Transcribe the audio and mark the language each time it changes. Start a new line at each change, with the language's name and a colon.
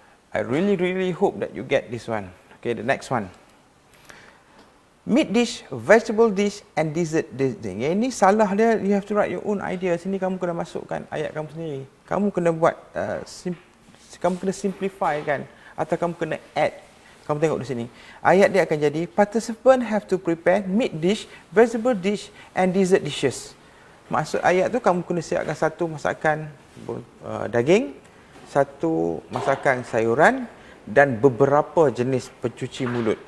English: I really hope that you get this one. Okay, the next one. Meat dish, vegetable dish and dessert dish.
Malay: Ini salah dia,
English: you have to write your own idea.
Malay: Sini kamu kena masukkan ayat kamu sendiri. Kamu kena buat, kamu kena simplify kan. Atau kamu kena add. Kamu tengok di sini. Ayat dia akan jadi,
English: participant have to prepare meat dish, vegetable dish and dessert dishes.
Malay: Maksud ayat tu kamu kena siapkan satu masakan daging, satu masakan sayuran dan beberapa jenis pencuci mulut.